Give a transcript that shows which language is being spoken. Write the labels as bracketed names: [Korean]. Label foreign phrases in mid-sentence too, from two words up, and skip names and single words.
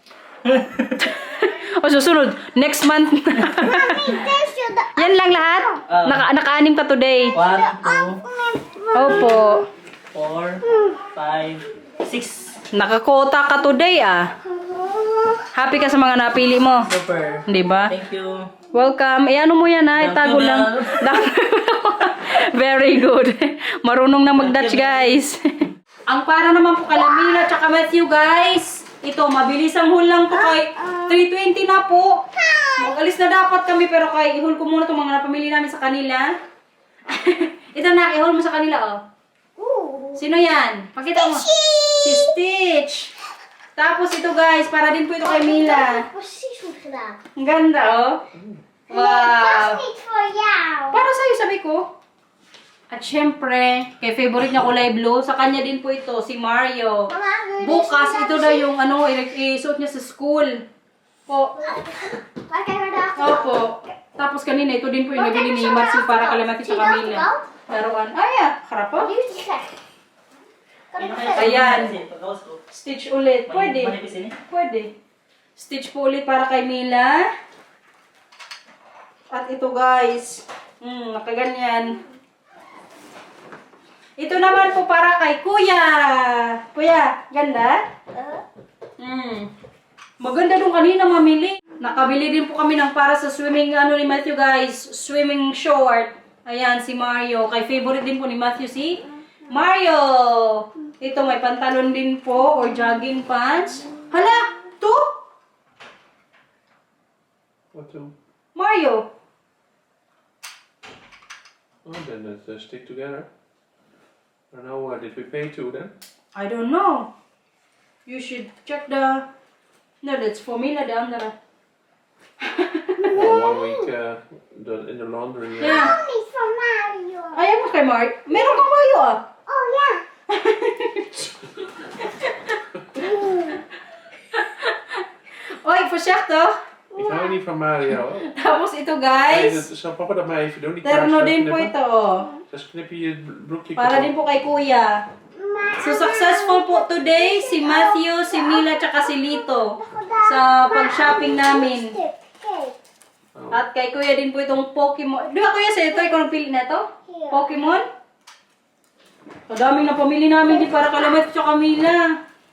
[Filipino] O susunod, [English] next month. [Filipino] Yan lang lahat? Naka-anim ka today. 1, 2, Opo. 4, 5, 6. Nakakota ka today ah. Happy ka sa mga napili mo. Super. Di ba? [English] Thank you. Welcome. [Filipino] Eh ano mo yan ha? Itago [English] Thank you, [Filipino] lang. [English] Very good. [Filipino] Marunong na mag-Dutch, guys. Ang para naman po Kalamila tsaka Matthew, guys. Ito, mabilis ang haul lang to kay 320 na po. Mag-alis na dapat kami pero kay i-haul ko muna itong mga napamili namin sa kanila. Ito na, i-haul mo sa kanila, oh. Sino yan? Pakita mo. Si Stitch. Tapos ito, guys, para din po ito kay Mila. [Dutch] Precies goed gedaan. [Filipino] Ang ganda, oh. [Dutch] Dat Wow. is niet voor jou. [Filipino] Para sa'yo, sabi ko. At syempre, kay favorite niya kulay blue, sa kanya din po ito, si Mario. [Dutch] Mama, [Filipino] Bukas, ito na yung ano, isuot niya sa school. Po. [Dutch] Waar kijken we daar? [Filipino] Opo. Tapos kanina, ito din po yung nabili ni Marcy para kalamati sa Camila. Laruan. Ay, harap po. [Dutch] Nu is die gek. Kan ik nog verder? [Filipino] Ayan. Pagkawas ko. Stitch ulit. Pwede. Manipis ini. Pwede. Stitch po ulit para kay Mila. At ito, guys. Nakaganyan. Ito naman po para kay Kuya. Kuya, ganda? Maganda dong kanina mamili. Nakabili din po kami ng para sa swimming ano ni Matthew, guys. [English] Swimming short. [Filipino] Ayan, si Mario. Kay favorite din po ni Matthew si Mario. Ito may pantalon din po or [English] jogging pants. [Filipino] Hala, to? [English] What do? Mario. Oh, then let's stick together. I don't know, did we pay two then? I don't know. You should check the... No, that's for Mila, the andere. Or 1 week in the laundry. Yeah. [Dutch] Niet van Mario. [Filipino] Ayaw mo kay Mario. Meron kang Mario ah. [Dutch] Oh ja. Oy, voorzichtig. Ik hou niet van Mario. [Filipino] Tapos ito, [Dutch] Nee, [Filipino] guys. [Dutch] zal papa dat maar even doen? Die [Filipino] Terno [Dutch] kaars [Filipino] din po [Dutch] knippen. [Filipino] ito. [Dutch] Dus knip je je broekje [Filipino] Para din po kay Kuya. So, successful po today si Matthew, si Mila, tsaka si Lito sa pag-shopping namin. [Dutch] Kijk. [Filipino] At kay Kuya din po itong Pokemon. Di ba Kuya, sa ito, ikaw nagpili na ito? Pokemon? Ang daming na pamili namin din para kalamat tsaka Mila.